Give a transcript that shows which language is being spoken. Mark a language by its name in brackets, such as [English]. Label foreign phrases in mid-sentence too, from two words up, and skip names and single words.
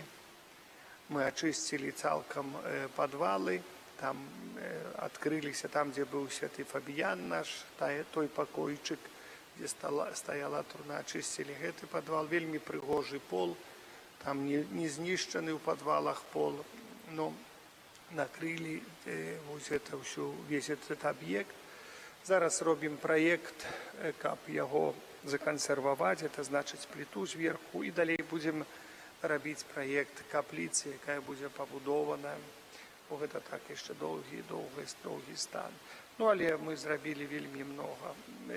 [Belarusian] Мы ачысцілі цалкам падвалы, там адкрыліся там, дзе быў святы Фабіян наш, той пакойчык, где стаяла труна, очистили гэты подвал, вельмі прыгожы пол, там не знішчаны ў подвалах пол, но накрылі [Russian] весь этот объект. [Belarusian] Зараз робім проект, каб яго законсерваваць, это значыць плиту зверху, і далей будзем рабіць проект капліцы, якая будзе пабудована. Гэта так яшчэ доўгі стан. Ну, але мы зрабілі вельмі многа.